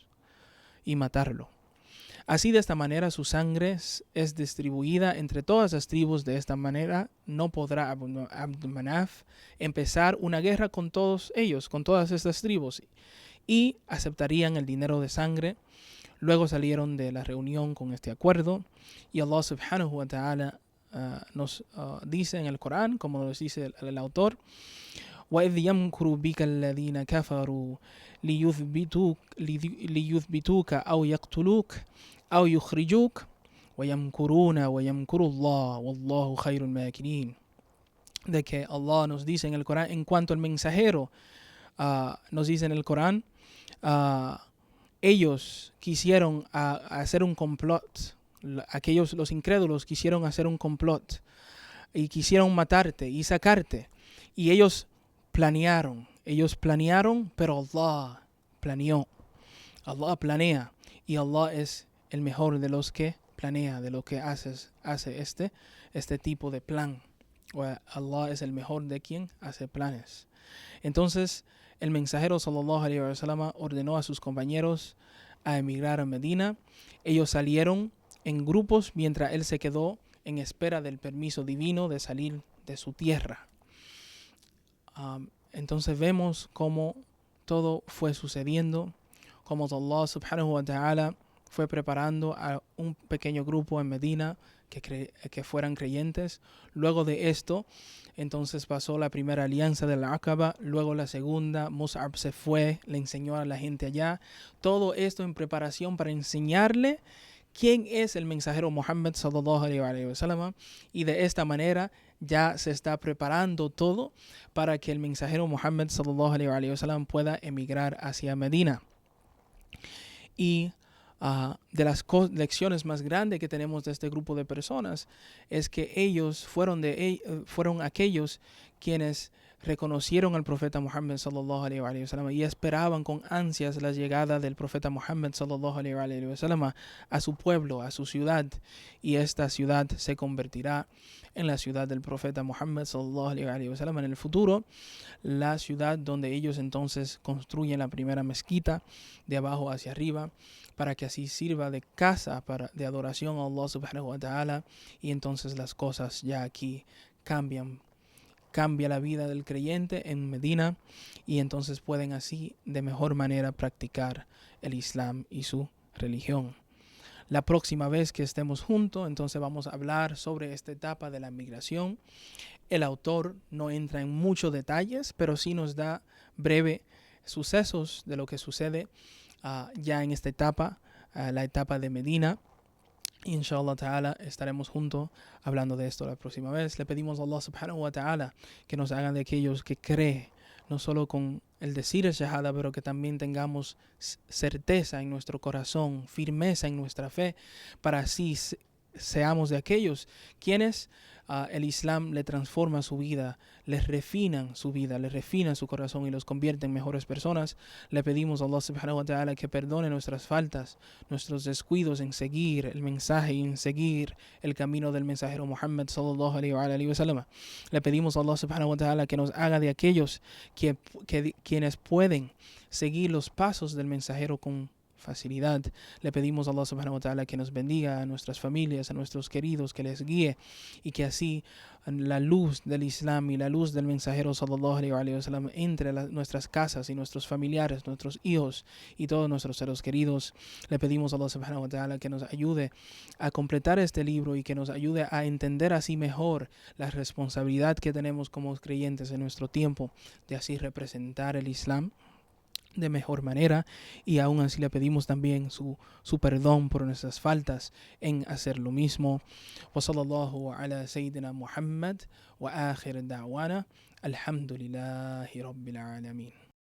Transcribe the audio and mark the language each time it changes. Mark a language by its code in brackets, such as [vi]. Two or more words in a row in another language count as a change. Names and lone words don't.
[es] Así, de esta manera su sangre es distribuida entre todas las tribus. De esta manera no podrá Abd Manaf empezar una guerra con todos ellos, con todas estas tribus, y aceptarían el dinero de sangre. Luego salieron de la reunión con este acuerdo y Allah [ar] سبحانه وتعالى [es] nos dice en el Corán, como nos dice el autor: [ar] وَإِذْ يَمْكُرُ بِكَ الَّذِينَ كَفَرُوا لِيُثْبِتُوكَ أَوْ يَقْتُلُوكَ أَوْ يُخْرِجُوكَ وَيَمْكُرُونَ وَيَمْكُرُ اللَّهُ وَاللَّهُ خَيْرُ الْمَاكِرِينَ. [es] De que Allah nos dice en el Corán, en cuanto al mensajero, nos dice en el Corán, ellos quisieron hacer un complot. Aquellos, los incrédulos, quisieron hacer un complot y quisieron matarte y sacarte. Y ellos planearon, pero Allah planeó. Allah planea y Allah es el mejor de los que planea, de lo que hace este tipo de plan. Allah es el mejor de quien hace planes. Entonces el mensajero [ar] صلى الله عليه وسلم [es] ordenó a sus compañeros a emigrar a Medina. Ellos salieron en grupos mientras él se quedó en espera del permiso divino de salir de su tierra. Entonces vemos cómo todo fue sucediendo, cómo Allah [ar] سبحانه وتعالى [es] fue preparando a un pequeño grupo en Medina que fueran creyentes. Luego de esto, entonces pasó la primera alianza de la Aqaba, luego la segunda. Mus'ab se fue, le enseñó a la gente allá. Todo esto en preparación para enseñarle quién es el mensajero Muhammad [ar] صلى الله عليه وسلم, [es] y de esta manera ya se está preparando todo para que el mensajero Muhammad [ar] صلى الله عليه وسلم [es] pueda emigrar hacia Medina. Y de las lecciones más grandes que tenemos de este grupo de personas es que ellos fueron aquellos quienes reconocieron al profeta Muhammad [ar] صلى الله عليه وسلم [es] y esperaban con ansias la llegada del profeta Muhammad [ar] صلى الله عليه وسلم [es] a su pueblo, a su ciudad, y esta ciudad se convertirá en la ciudad del profeta Muhammad [ar] صلى الله عليه وسلم [es] en el futuro, la ciudad donde ellos entonces construyen la primera mezquita de abajo hacia arriba, para que así sirva de casa de adoración a Allah [ar] سبحانه وتعالى. [es] Y entonces las cosas ya aquí cambia la vida del creyente en Medina, y entonces pueden así de mejor manera practicar el Islam y su religión. La próxima vez que estemos juntos, entonces vamos a hablar sobre esta etapa de la migración. El autor no entra en muchos detalles, pero sí nos da breve sucesos de lo que sucede ya en esta etapa, la etapa de Medina. [ar] إن شاء الله تعالى [es] estaremos juntos hablando de esto la próxima vez. Le pedimos a Allah [ar] سبحانه وتعالى [es] que nos haga de aquellos que creen, no solo con el decir el shahada, pero que también tengamos certeza en nuestro corazón, firmeza en nuestra fe, para así seamos de aquellos quienes el Islam le transforma su vida, les refinan su vida, les refinan su corazón y los convierte en mejores personas. Le pedimos a Allah [ar] سبحانه وتعالى [es] que perdone nuestras faltas, nuestros descuidos en seguir el mensaje y en seguir el camino del mensajero Muhammad [ar] صلى الله عليه وسلم. [es] Le pedimos a Allah [ar] سبحانه وتعالى [es] que nos haga de aquellos quienes pueden seguir los pasos del mensajero con facilidad. Le pedimos a Allah [ar] سبحانه وتعالى [es] que nos bendiga a nuestras familias, a nuestros queridos, que les guíe y que así la luz del Islam y la luz del mensajero [ar] صلى الله عليه وسلم [es] entre nuestras casas y nuestros familiares, nuestros hijos y todos nuestros seres queridos. Le pedimos a Allah [ar] سبحانه وتعالى [es] que nos ayude a completar este libro y que nos ayude a entender así mejor la responsabilidad que tenemos como creyentes en nuestro tiempo de así representar el Islam de mejor manera, y aún así le pedimos también su perdón por nuestras faltas en hacer lo mismo. [ar] وصلى الله على سيدنا محمد وآخر دعوانا الحمد لله رب العالمين.